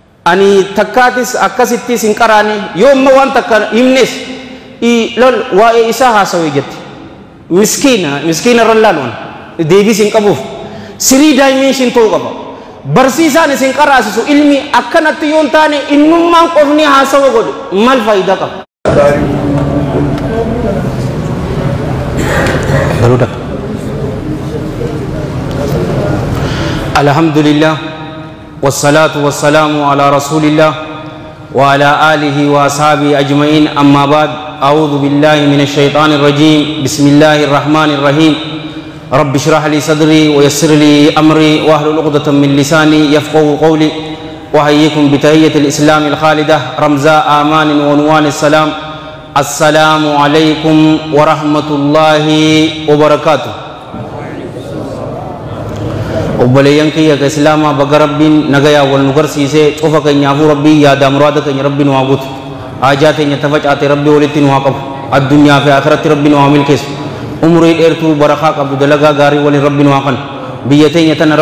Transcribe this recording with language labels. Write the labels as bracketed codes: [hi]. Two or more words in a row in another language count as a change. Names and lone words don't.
[om] ani takkatis akkasittis hin qaraani yoomma waan takka himnes lol waa'ee isaa haasawee jetti miskiina rallaaluun deebis hin qabuuf sirii daayimenshin ta'uu qaba barsiisaan isin qaraasisu ilmi akkanatti yoon taane innummaan qofni haasawa godhu maal faayidaa qaba [ar] alhamdulillah والصلاة والسلام على رسول الله وعلى آله وأصحابه أجمعين أما بعد أعوذ بالله من الشيطان الرجيم بسم الله الرحمن الرحيم رب اشرح لي صدري ويسر لي أمري واحلل عقدة من لساني يفقهوا قولي وأحييكم بتحية الإسلام الخالدة رمزاء آمان ونوان السلام السلام عليكم ورحمة الله وبركاته [om] obboleeyyan kiyya ka islaamaa baga rabbiin nagayaa wal nu garsiisee cufa keenyaafuu rabbii yaada muraada keenya rabbi nu haa guutu haajaa teenya tafacaate rabbi walitti nu haa qabu addunyaa fi akhiratti rabbi nu haa milkeessu umrii dheertuu barakaa qabdu dalagaa gaarii waliin rabbi nu haa kan biyya teenya tana